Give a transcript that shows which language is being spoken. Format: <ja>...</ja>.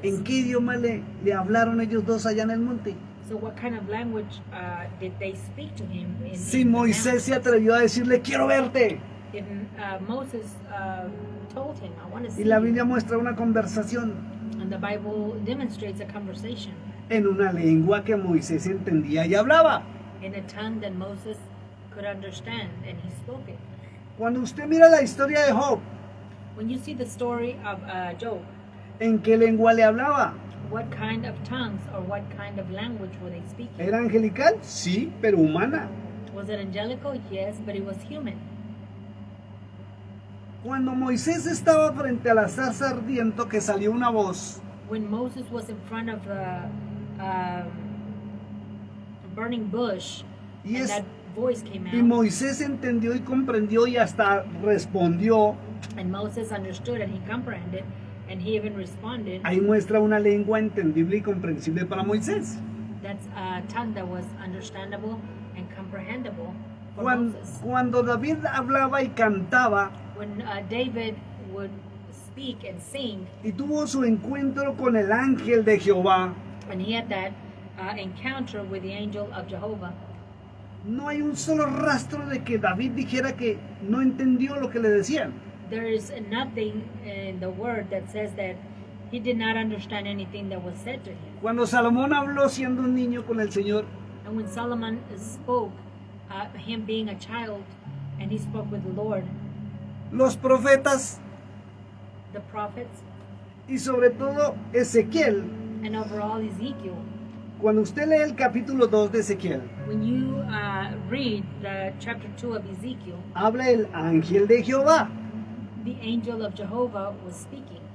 <es>¿En qué idioma le hablaron ellos dos allá en el monte?</es> <en>So what kind of language did they speak to him in</en> <es>Si</es> <en>the</en> <es>Moisés se</es> <en>mountains?</en> <es>atrevió a decirle, quiero verte.</es> <en>Even, Moses told him, I want to see</en> <es>Y la</es> <en>you.</en> <es>Biblia muestra una conversación</es> <en>And the Bible demonstrates a conversation</en> <es>en una lengua que Moisés entendía y hablaba.</es> <en>in a tongue that Moses could understand, and he spoke it.</en> <es>Cuando usted mira la historia de Job,</es> <en>When you see the story of Job,</en> <es>¿en qué lengua le hablaba?</es> <en>what kind of tongues or what kind of language were they speaking?</en> <es>¿Era angelical? Sí, pero humana.</es> <en>Was it angelical? Yes, but it was human.</en> <es>Cuando Moisés estaba frente a la zarza ardiente, que salió una voz,</es> <en>When Moses was in front of the burning bush,</en> <es>Y</es> <en>and</en> <es>es-</es> <en>that voice came</en> <es>y</es> <en>out,</en> <es>Moisés entendió y comprendió y hasta respondió,</es> <en>and Moses understood and he comprehended, and he even responded.</en> <es>ahí muestra una lengua entendible y comprensible para Moisés.</es> <en>That's a tongue that was understandable and comprehensible for</en> <es>Cuando,</es> <en>Moses.</en> <es>cuando David hablaba y cantaba</es> <en>When David would speak and sing,</en> <es>y tuvo su encuentro con el ángel de Jehová,</es> <en>and he had that encounter with the angel of Jehovah,</en> <es>no hay un solo rastro de que David dijera que no entendió lo que le decían.</es> <en>there is nothing in the word that says that he did not understand anything that was said to him.</en> <es>Cuando Salomón habló siendo un niño con el Señor,</es> <en>And when Solomon spoke, him being a child, and he spoke with the Lord,</en> <es>los profetas</es> <en>the prophets,</en> <es>y sobre todo Ezequiel,</es> <en>and overall Ezekiel,</en> <es>cuando usted lee el capítulo 2 de Ezequiel,</es> <en>when you read the chapter 2 of Ezekiel,</en> <es>habla el ángel de Jehová,</es> <en>the angel of Jehovah was speaking.</en>